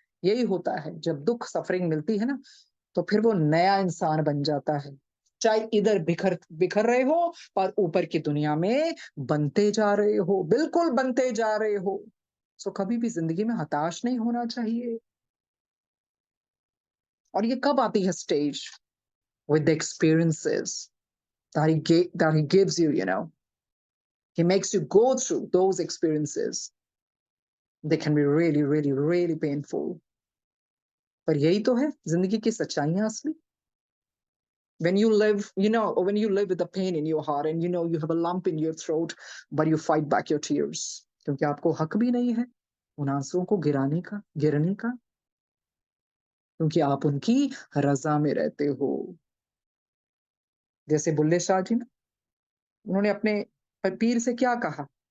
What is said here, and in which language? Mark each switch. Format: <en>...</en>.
<hi>यही होता है, जब दुख सफरिंग मिलती है ना, तो फिर वो नया इंसान बन जाता है। चाहे इधर बिखर बिखर रहे हो और ऊपर की दुनिया में बनते जा रहे हो, बिल्कुल बनते जा रहे हो। सो कभी भी जिंदगी में हताश नहीं होना चाहिए। और ये कब आती है stage?</hi> <en>With the experiences that he gives you, you know. He makes you go through those experiences. They can be really, really, really painful.</en> <hi>पर यही तो है जिंदगी की सच्चाइयां असली।</hi> <en>When you live, you know, when you live with the pain in your heart and you know you have a lump in your throat, but you fight back your tears.</en> <hi>क्योंकि आपको हक भी नहीं है उन आंसुओं को गिरने का, क्योंकि आप उनकी रजा में रहते हो। जैसे बुल्ले शाह जी ना, उन्होंने अपने पीर से क्या कहा?</hi>